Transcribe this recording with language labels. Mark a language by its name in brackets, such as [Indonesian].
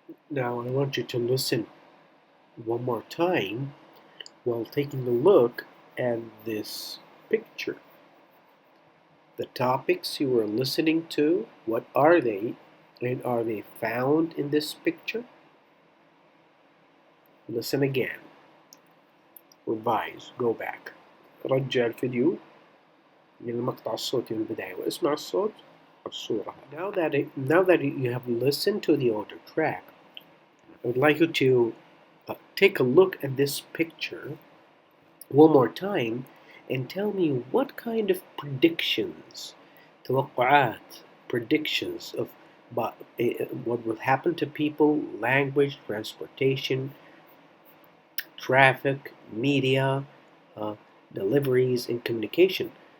[English] Now I want you to listen one more time while taking a look at this picture. The topics you were listening to, what are they, and are they found in this picture? Listen again. revise go back. [Arabic] رجع الفيديو للمقطع الصوتي من البداية واسمع الصوت الصورة. [English] Now that you have listened to the audio track, I would like you to take a look at this picture one more time and tell me what kind of predictions, توقعات, predictions of what will happen to people, language, transportation, traffic, media, deliveries, and communication.